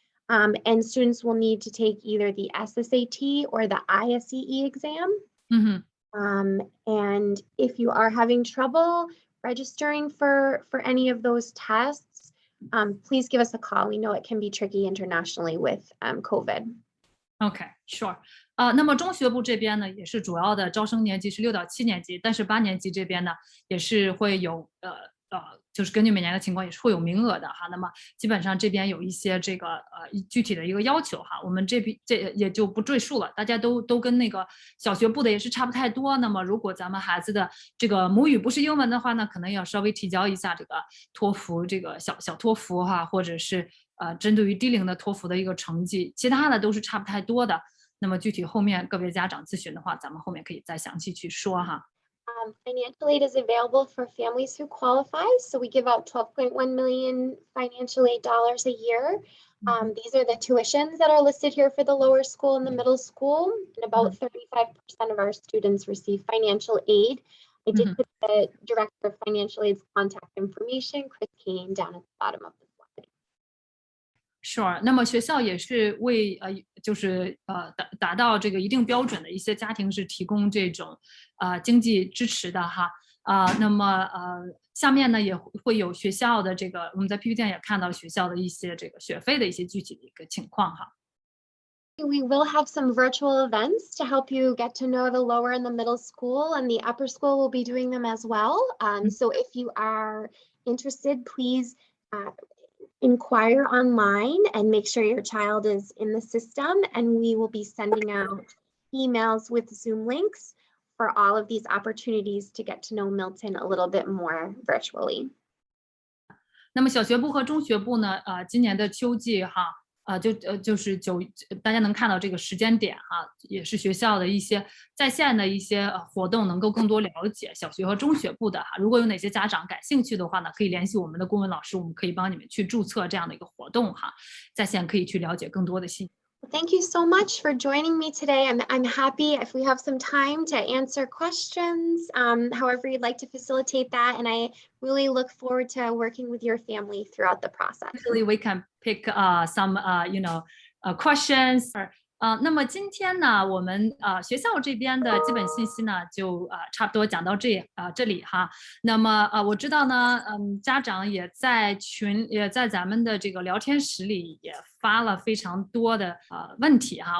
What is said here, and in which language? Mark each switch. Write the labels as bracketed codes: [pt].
[en] And students will need to take either the SSAT or the ISEE exam. And if you are having trouble registering for any of those tests, please give us a call. We know it can be tricky internationally with COVID. Okay, sure. [zh] 那么中学部这边呢，也是主要的招生年级是6到7年级，但是8年级这边呢，也是会有就是根据每年的情况也是会有名额的哈。那么基本上这边有一些这个具体的一个要求哈，我们这也就不赘述了，大家都跟那个小学部的也是差不太多。那么如果咱们孩子的这个母语不是英文的话呢，可能要稍微提交一下这个托福这个小托福哈，或者是针对于低龄的托福的一个成绩，其他的都是差不太多的。那么具体后面个别家长咨询的话，咱们后面可以再详细去说哈。 [en] Financial aid is available for families who qualify. So we give out 12.1 million financial aid dollars a year. These are the tuitions that are listed here for the lower school and the middle school. And about 35% of our students receive financial aid. I did put the director of financial aid's contact information, Chris Kane, down at the bottom of the slide. Sure. [zh] 那么学校也是为就是达到这个一定标准的一些家庭是提供这种经济支持的哈。那么下面呢也会有学校的这个我们在 PPT 上也看到学校的一些这个学费的一些具体的一个情况哈。 [en] We will have some virtual events to help you get to know the lower and the middle school, and the upper school will be doing them as well. So if you are interested, please inquire online and make sure your child is in the system, and we will be sending out emails with Zoom links for all of these opportunities to get to know Milton a little bit more virtually. [zh] 那么小学部和中学部呢，今年的秋季哈，就是大家能看到这个时间点哈，也是学校的一些在线的一些活动，能够更多了解小学和中学部的哈。如果有哪些家长感兴趣的话呢，可以联系我们的公文老师，我们可以帮你们去注册这样的一个活动哈，在线可以去了解更多的信息。 [en] Thank you so much for joining me today. I'm happy if we have some time to answer questions, however you'd like to facilitate that. And I really look forward to working with your family throughout the process. Actually, we can pick some questions. [zh] 那么今天呢，我们学校这边的基本信息呢，就差不多讲到这里哈。那么我知道呢，家长也在咱们的这个聊天室里也发了非常多的问题哈。